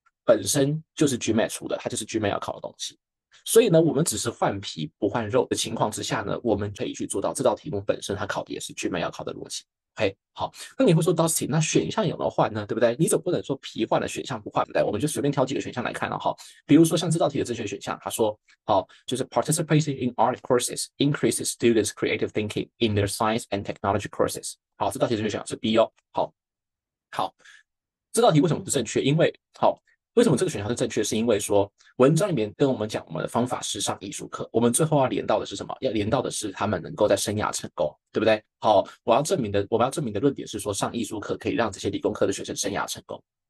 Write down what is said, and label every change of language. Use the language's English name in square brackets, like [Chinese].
[Chinese] 本身就是 GMAT 出的，它就是 GMAT 要考的东西。所以呢，我们只是换皮不换肉的情况之下呢，我们可以去做到这道题目本身它考的也是 GMAT 要考的逻辑。 OK， 好，那你会说 Dustin， 那选项有没有换呢？对不对？你总不能说皮换了选项不换，对不对？我们就随便挑几个选项来看了哈。比如说像这道题的正确选项，他说，好，就是 [English] participating in art courses increases students' creative thinking in their science and technology courses。 [Chinese] 好，这道题正确选项是 B 哦。好，这道题为什么不正确？因为为什么这个选项是正确？是因为说文章里面跟我们讲我们的方法是上艺术课，我们最后要连到的是什么？要连到的是他们能够在生涯成功，对不对？好，我们要证明的论点是说上艺术课可以让这些理工科的学生生涯成功。